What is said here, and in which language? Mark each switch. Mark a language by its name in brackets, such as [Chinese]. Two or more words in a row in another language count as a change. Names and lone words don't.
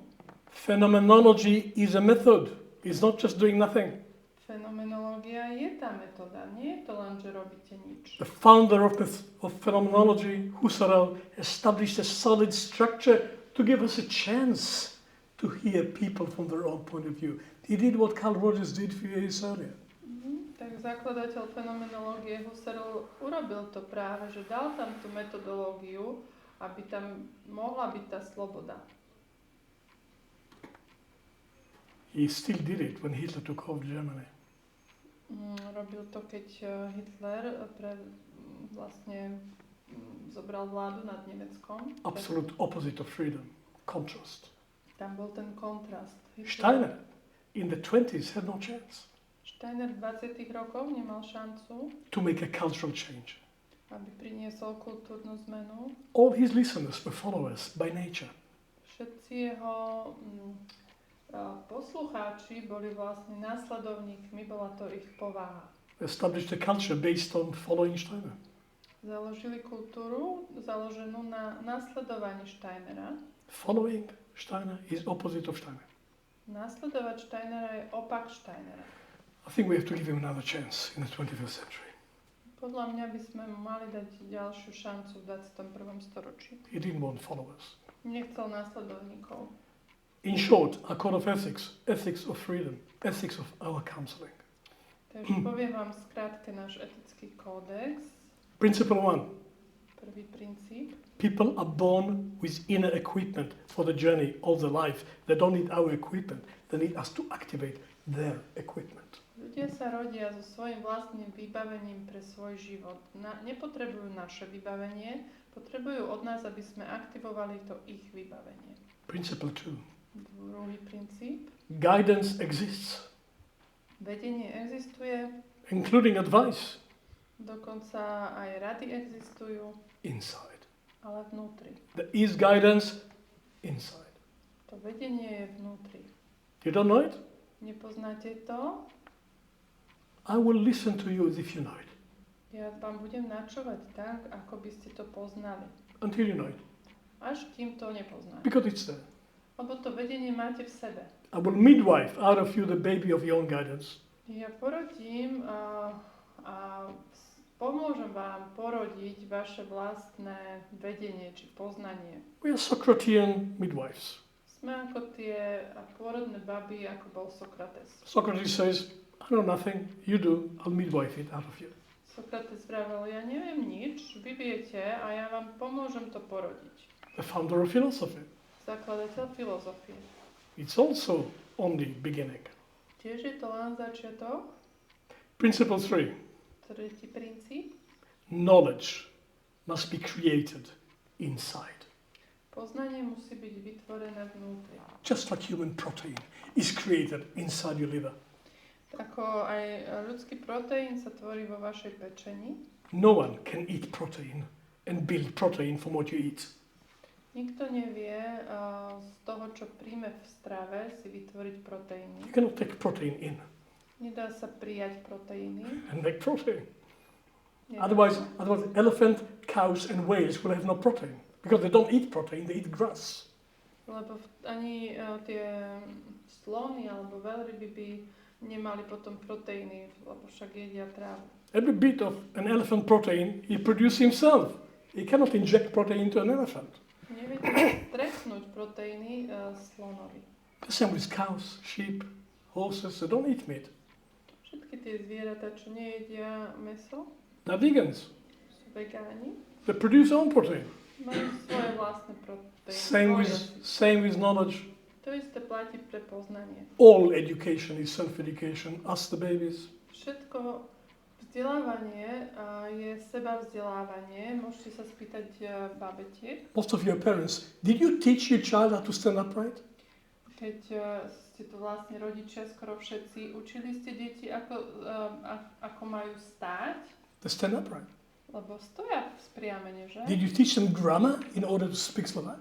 [English] Phenomenology is a method. It's not just doing nothing. [Slovak] Fenomenológia je tá metóda, nie je to len, že robíte nič. [English] The founder of phenomenology, Husserl, established a solid structure to give us a chance to hear people from their own point of view. He did what Carl Rogers did few years earlier. [Slovak] Tak zakladateľ fenomenológie Husserl urobil to práve, že dal tam tú metodológiu, aby tam mohla byť tá sloboda. [English] He still did it when Hitler took over Germany. [Slovak] Robil to, keď Hitler vlastne zobral vládu nad Nemeckom. [English] Absolute opposite of freedom, contrast. [Slovak] Tam bol ten kontrast. [English] Steiner in the 20s had no chance [Slovak] Steiner v 20. rokoch nemal šancu, [English] to make a cultural change. [Slovak] aby priniesol kultúrnu zmenu. [English] All his listeners were followers by nature. [Slovak] Všetci jeho poslucháči boli vlastne následovníkmi, bola to ich povaha. [English] Established a culture based on following Steiner. [Slovak] Založili kultúru založenú na nasledovaní Steinera. [English] Following Steiner is opposite of Steiner. [Slovak] Nasledovať Steinera je opak Steinera. [English] I think we have to give him another chance in the 21st century. [Slovak] Podľa mňa by sme mu mali dať ďalšiu šancu v 21. storočí. [English] He didn't want followers. [Slovak] Nechcel následovníkov. [English] In short, our code of ethics, ethics of freedom, ethics of our counseling. [Slovak] Takže poviem vám skrátke náš etický kódex. [English] Principle 1. [Slovak] Prvý princíp. [English] People are born with inner equipment for the journey of the life. They don't need our equipment. They need us to activate their equipment. [Slovak] Ľudia sa rodia so svojím vlastným vybavením pre svoj život. Nepotrebujú naše vybavenie, potrebujú od nás, aby sme aktivovali to ich vybavenie. [English] Principle 2. [Slovak] Druhý princíp. [English] Guidance exists, [Slovak] Vedenie existuje, [English] including advice, [Slovak] dokonca aj rady existujú, [English] inside. [Slovak] ale vnútri. [English] There is guidance inside. [Slovak] To vedenie je vnútri. [English] You don't know it? [Slovak] Nepoznáte to? [English] I will listen to you as if you know it. [Slovak] Ja vám budem načúvať tak, ako by ste to poznali. [English] Until you know it. [Slovak] Až kým to nepoznáte. [English] Because it's there. [Slovak] Lebo to vedenie máte v sebe. [English] I will midwife out of you the baby of your own guidance. [Slovak] Ja porodím a pomôžem vám porodiť vaše vlastné vedenie či poznanie. [English] We are Socratean midwives. [Slovak] Sme ako tie pôrodné baby, ako bol Sokrates. [English] Socrates says, I know nothing, you do, I'll midwife it out of you. [Slovak] Sokrates vravel, ja neviem nič, vy viete a ja vám pomôžem to porodiť. [English] The founder of philosophy. [Slovak] Zakladateľ filozofie. [English] It's also only beginning. [Slovak] Tiež je to len začiatok. [English] Principle 3. [Slovak] Tretí princíp. [English] Knowledge must be created inside. [Slovak] Poznanie musí byť vytvorené vnútri. [English] Just like human protein is created inside your liver. [Slovak] Ako aj ľudský proteín sa tvorí vo vašej pečeni. [English] No one can eat protein and build protein from what you eat. [Slovak] Nikto nevie z toho, čo príjme v strave, si vytvoriť proteíny. [English] You cannot take protein in [Slovak] Nedá sa prijať proteíny. [English] and make protein. [Slovak] Nedá [English] Otherwise, [Slovak] sa. [English] elephant, cows and whales will have no protein because they don't eat protein, they eat grass. [Slovak] Lebo ani tie slony alebo veľryby by nemali potom proteíny, lebo však jedia trávu. [English] Every bit of an elephant protein he produces himself. He cannot inject protein into an elephant. [Slovak] Neviete strechnúť proteíny slonovi. [English] The same with cows, sheep, horses, they don't eat meat. [Slovak] Všetky tie zvieratá, čo nejedia mäso, [English] They're vegans. [Slovak] sú vegáni, [English] They produce their own protein. [Slovak] majú svoje vlastné proteíny. [English] Same with knowledge. [Slovak] To isté platí pre poznanie. [English] All education is self-education. Ask the babies. [Slovak] Všetko vzdelávanie je seba vzdelávanie. Môžete sa spýtať babetiek. [English] Most of your parents, did you teach your child how to stand upright? [Slovak] Keď ste tu vlastne rodičia skoro všetci, učili ste deti, ako majú stáť? [English] They stand upright. [Slovak] Lebo stoja spriamene, že? [English] Did you teach them grammar in order to speak Slovak?